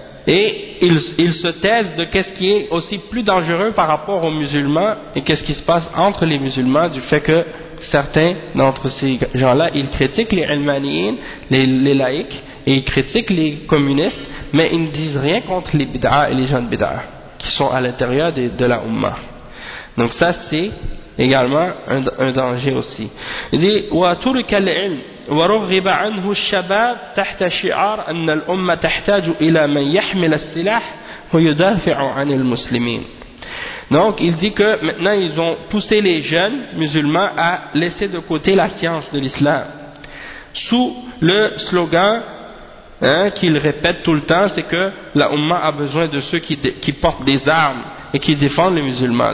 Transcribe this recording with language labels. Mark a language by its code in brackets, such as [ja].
[fr] Et ils se taisent de qu'est-ce qui est aussi plus dangereux par rapport aux musulmans et qu'est-ce qui se passe entre les musulmans du fait que certains d'entre ces gens-là, ils critiquent les ilmaniyin, les laïcs, et ils critiquent les communistes, mais ils ne disent rien contre les bid'a et les gens de bid'a qui sont à l'intérieur de la umma. Donc ça, c'est également un danger aussi. [ar] Il dit « Wa turika al-ilm » ورغب عنه الشباب تحت شعار أن الأمة تحتاج إلى من يحمل السلاح ويدافع عن المسلمين. [fr] Donc il dit que maintenant ils ont poussé les jeunes musulmans à laisser de côté la science de l'islam sous le slogan qu'ils répètent tout le temps, c'est que la Ummah a besoin de ceux qui portent des armes et qui défendent les musulmans.